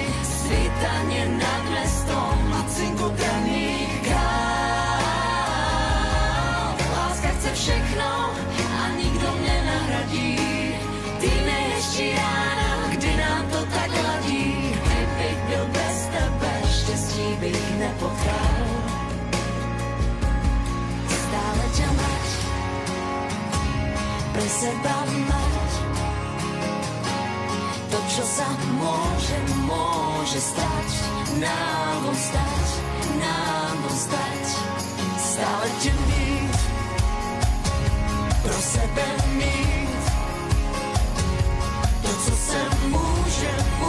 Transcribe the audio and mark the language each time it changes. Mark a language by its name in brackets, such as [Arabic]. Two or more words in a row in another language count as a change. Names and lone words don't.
[Slovak] Svítanie nad mestom a cinkot raných káv. [Czech] Láska chce všechno a nikdo nenahradí, ty nejhezčí rána, kdy nám to tak ladí. Kdybych byl bez tebe, štěstí bych nepotkal. [Slovak] Stále ťa mať, pre seba mať. To, čo sa môže stať, nám stať, [Czech] stále ťa mít, pro sebe mít. To, co se môže